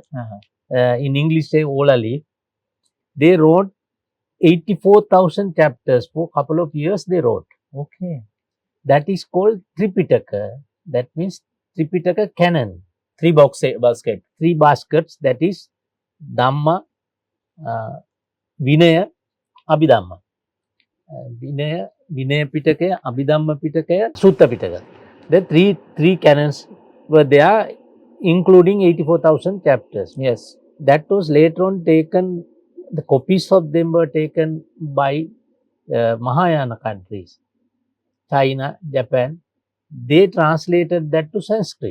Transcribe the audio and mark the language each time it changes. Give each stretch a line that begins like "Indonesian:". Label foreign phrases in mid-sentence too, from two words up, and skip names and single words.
English: In English say Ola leaf. They wrote 84,000 chapters for a couple of years. They wrote. Okay. That is called Tripitaka. That means Tripitaka canon. Three basket. 3 baskets. That is Dhamma, Vinaya, Abhidhamma. Vinaya Pitakaya, Abhidhamma Pitakaya, Sutta Pitaka. The three canons were there, including 84,000 chapters. Yes. That was later on taken, the copies of them were taken by Mahayana countries, China, Japan. They translated that to Sanskrit.